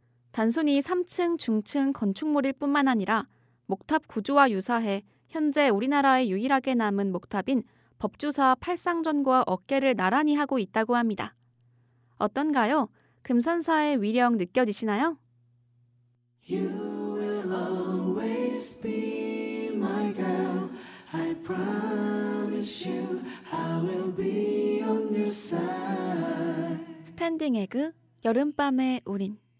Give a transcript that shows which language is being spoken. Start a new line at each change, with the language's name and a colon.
Korean: 단순히 3층, 중층 건축물일 뿐만 아니라 목탑 구조와 유사해 현재 우리나라에 유일하게 남은 목탑인 법주사 팔상전과 어깨를 나란히 하고 있다고 합니다. 어떤가요? 금산사의 위력 느껴지시나요?
English: You will always be my girl. I promise you I will be on your side.
Korean: 스탠딩 에그 여름밤의 우린.